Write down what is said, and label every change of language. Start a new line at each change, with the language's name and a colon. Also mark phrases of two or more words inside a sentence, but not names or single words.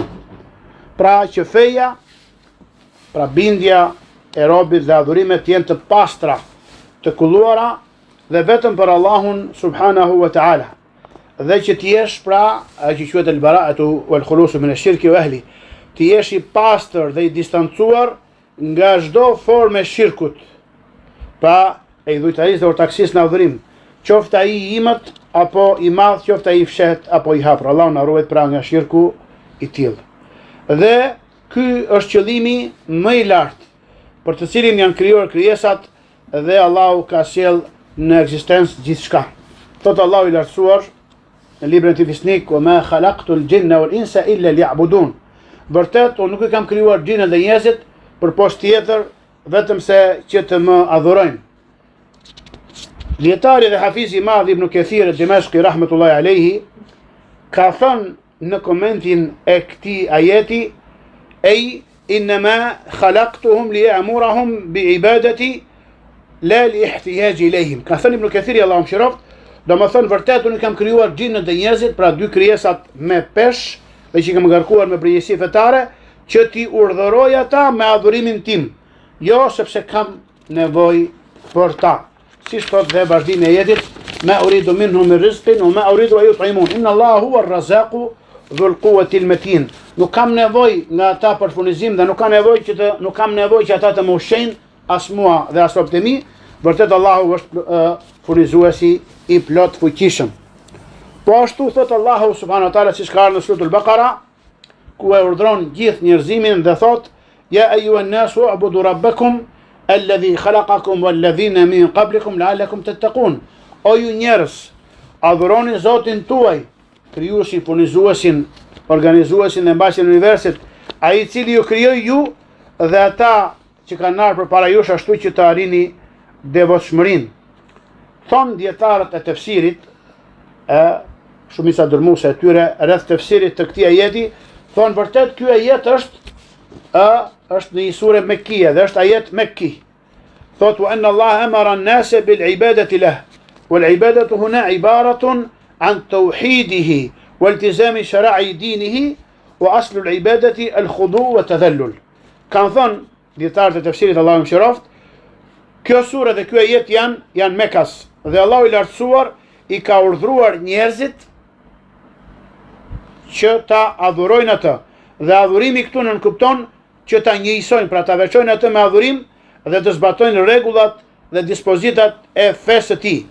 Albanian: Pra që feja, pra bindja e robit dhe adhurimet jenë të pastra, të kulluara dhe vetëm për Allahun
Arabic: سبحانه وتعالى.
Albanian: Dhe që t'jesh pra, që quhet
Arabic: البراءة والخلوص من الشرك وأهله,
Albanian: t'jesh i pastër dhe i distancuar nga çdo formë shirkut. Pra e idhujtarisë dhe ortakësisë në adhurim, qoftë ai i imët apo i madh, qoftë ai i fshet apo i hapur. Allahu na ruaj pra nga shirku i tillë. Dhe ky është qëllimi më i lartë për të cilin janë krijuar krijesat dhe Allahu ka sjell në ekzistencë gjithçka. Thot Allahu i lartësuar në librin e tij fisnik:
Arabic: "وما خلقت الجن والإنس إلا ليعبدون."
Albanian: Vërtet, unë nuk i kam krijuar xhinët dhe njerëzit për poshtë tjetër, vetëm se që të më adhurojnë. Dietari dhe hafizi i madh Ibn Kathir al-Dimashqi
Arabic: رحمة الله عليه
Albanian: ka thënë në komentin e këtij ajeti:
Arabic: "أي إنما خلقتهم لآمرهم بعبادتي لا لاحتياجي إليهم."
Albanian: Ka thënë Ibn Kathiri, Allahu mëshiroft, domethënë vërtet unë kam krijuar xhinët dhe njerëzit, pra dy krijesat me peshë dhe që kam ngarkuar me përgjegjësi fetare, që ti urdhëroj ata me adhurimin tim, jo sepse kam nevojë për ta. Si thot dhe vazhdimi i ajetit:
Arabic: "ما أريد منهم من رزق وما أريد أن يطعمون. إن الله هو الرزاق ذو القوة المتين."
Albanian: Nuk kam nevojë nga ata për furnizim dhe nuk kam nevojë që ata të më ushqejnë as mua dhe as robët e mi. Vërtet Allahu është furnizuesi i plot fuqishëm. Po ashtu thot Allahu
Arabic: سبحانه وتعالى,
Albanian: siç ka ardhur në suratul Baqara, ku e urdhron gjithë njerëzimin dhe thot:
Arabic: "يا أيها الناس اعبدوا ربكم الذي خلقكم والذين من قبلكم لعلكم تتقون."
Albanian: O ju njerëz, adhuroni Zotin tuaj, krijuesin, furnizuesin, organizuesin dhe mbajtjen e universit, ai i cili ju krijoi ju dhe ata që kanë ardhur përpara jush, ashtu që të arrini devotshmërinë. Thon dietarët e tefsirit, shumica dërmuese e tyre rreth tefsirit të këtij ajeti, thon vërtet ky ajet është në një sure mekkie dhe është ajet mekki. Thot:
Arabic: "وأن الله أمر الناس بالعبادة له والعبادة هنا عبارة عن توحيده والتزام شرائع دينه وأصل العبادة الخضوع والتذلل."
Albanian: Kan thon dietarët e tefsirit, Allahu mëshiroft, kjo sure dhe ky ajet janë Mekas dhe Allahu i lartësuar i ka urdhëruar njerëzit që ta adhurojnë atë. Dhe adhurimi këtu nënkupton që ta njëjsojnë, pra ta veçojnë atë me adhurim dhe të zbatojnë rregullat dhe dispozitat e fesë së tij.